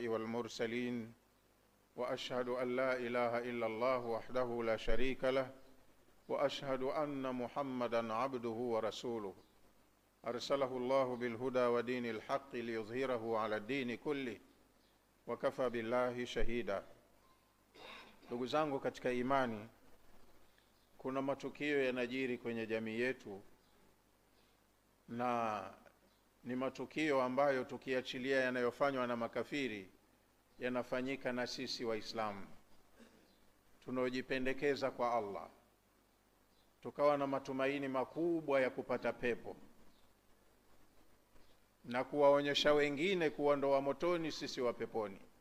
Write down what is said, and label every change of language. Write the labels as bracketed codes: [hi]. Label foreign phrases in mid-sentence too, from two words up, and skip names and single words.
[ar] والمرسلين وأشهد أن لا إله إلا الله وحده لا شريك له وأشهد أن محمدا عبده ورسوله أرسله الله بالهدى ودين الحق ليظهره على الدين كله وكفى بالله شهيدا. [sw] Ndugu zangu katika imani, kuna matukio yanajiri kwenye jamii yetu na ni matukio ambayo tukiachilia yanayofanywa na makafiri yanafanyika na sisi Waislamu tunaojipendekeza kwa Allah, tukawa na matumaini makubwa ya kupata pepo na kuwaonyesha wengine kuondoa motoni sisi wa peponi.